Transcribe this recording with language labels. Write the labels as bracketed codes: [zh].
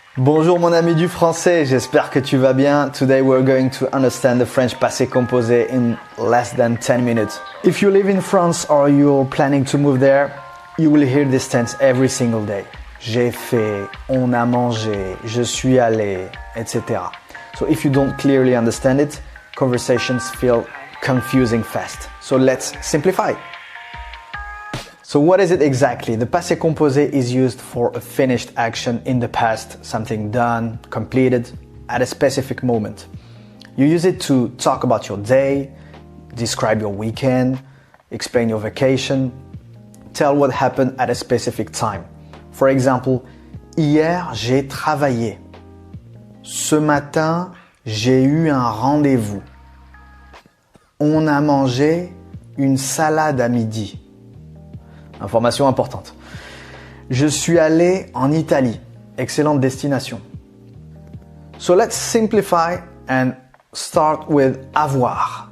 [fr] Bonjour mon ami du français, j'espère que tu vas bien. [en] Today we're going to understand the French passé composé in less than 10 minutes. If you live in France or you're planning to move there, you will hear this tense every single day. [fr] J'ai fait, on a mangé, je suis allé, etc. [en] So if you don't clearly understand it, conversations feel confusing fast. So let's simplify. So what is it exactly? The passé composé is used for a finished action in the past, something done, completed at a specific moment. You use it to talk about your day, describe your weekend, explain your vacation, tell what happened at a specific time. [fr] For example, hier j'ai travaillé. Ce matin j'ai eu un rendez-vous. On a mangé une salade à midi. Information importante. Je suis allé en Italie. Excellente destination. [en] So let's simplify and start with avoir.